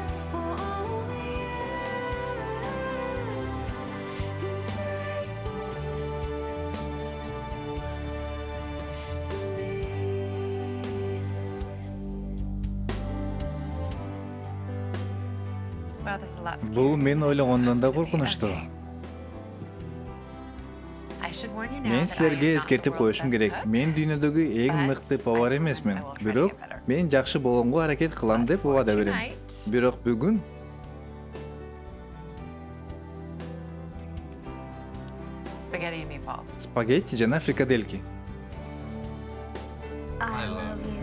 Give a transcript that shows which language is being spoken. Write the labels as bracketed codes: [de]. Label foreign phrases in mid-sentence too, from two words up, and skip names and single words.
[en] For only you can break through to me. Wow, this is a lot [ky] Бул [en] scarier [ky] мен [en] than I [ky] ойлогондон да [en] thought it was gonna be. [ky] коркунучтуу. [en] Okay. I should warn you now [ky] Мен [en] that I [ky] силерге [en] am not the [ky] эскертип [en] world's [ky] коюшум [en] best [ky] керек. [en] cook, [ky] Мен дүйнөдөгү эң [en] but [ky] мыкты повар [en] I [ky] эмесмин. [en] promise I will try to [ky] Бирок [en] get better. [ky] мен жакшы болгонго аракет кылам деп [en] But [ky] убада [en] for [ky] берем. [en] tonight, [ky] Бирок бүгүн [en] spaghetti and meatballs. [ky] спагетти жана фрикаделки. [en] I love you.